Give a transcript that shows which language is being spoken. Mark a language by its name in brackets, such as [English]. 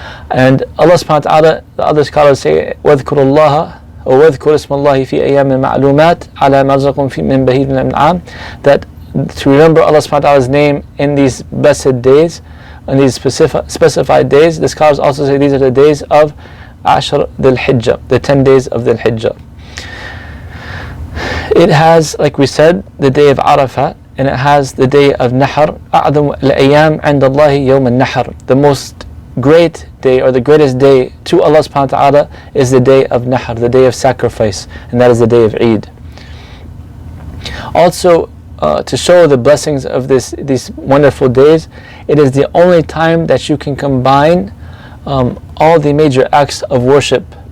[English] And Allah subhanahu wa ta'ala, the other scholars say, [Arabic] وَاذْكُرُ اللَّهَ وَاذْكُرُ اسْمَ اللَّهِ فِي أَيَّامٍ مَعْلُومَاتٍ عَلَى مَا رَزَقَكُم مِّن بَهِيمَةِ الْأَنْعَامِ, [English] that to remember Allah subhanahu wa ta'ala's name in these blessed days, in these specified days. The scholars also say these are the days of Ashr Dhul Hijjah, the 10 days of Dhul Hijjah. It has, like we said, the day of Arafat, and it has the day of Nahr. [Arabic] أعظم الأيام عند الله يوم النحر. [English] The most great day, or the greatest day to Allah subhanahu wa ta'ala, is the day of Nahr, the day of sacrifice, and that is the day of Eid. Also, to show the blessings of these wonderful days, it is the only time that you can combine all the major acts of worship.